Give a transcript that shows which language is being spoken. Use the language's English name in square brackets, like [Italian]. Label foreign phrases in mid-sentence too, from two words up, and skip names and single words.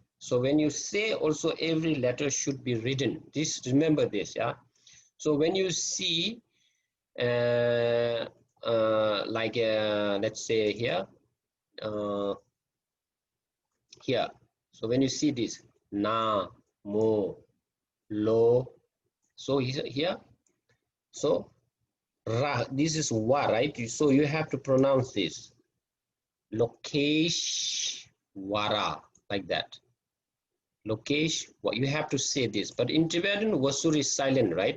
[English] So when you say also, every letter should be written. This, remember this, yeah. So when you see, like let's say here, here. So when you see this, na, mo, lo, so here, so ra, this is wa, right? So you have to pronounce this. Lokesh wara, like that. Lokesh, what you have to say this. But in Tibetan, wasur is silent, right?